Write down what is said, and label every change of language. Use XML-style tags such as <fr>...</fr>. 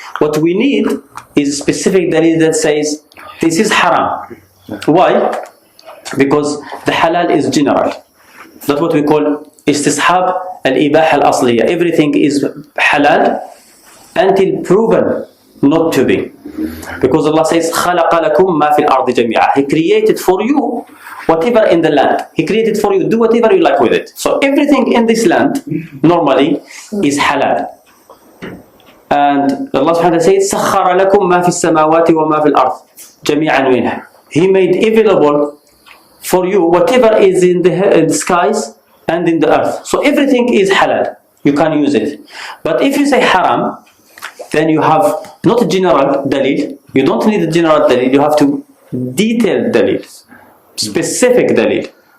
<en>What we need is specific dalil that says this is haram. Why? Because the halal is general. That's what we call istisḥāb al-Ibāḥa al-Aṣliyyah. Everything is halal until proven not to be. Because Allah says</en> <ar>خَلَقَ لَكُم مَا فِي الْأَرْضِ جَمِيعًا.</ar> <en>He created for you whatever in the land. He created for you, do whatever you like with it. So everything in this land normally is halal. And Allah subhanahu wa ta'ala says</en> <ar>سَخَّرَ لَكُم مَا فِي السَّمَاوَاتِ وَمَا فِي الْأَرْضِ جَمِيعًا مِنْهُ.</ar> <en>He made available for you whatever is in the skies and in the earth. So everything is halal. You can use it. But if you say haram, then you have not a general dalil. You don't need a general dalil. You have to detail dalil, specific dalil.</en>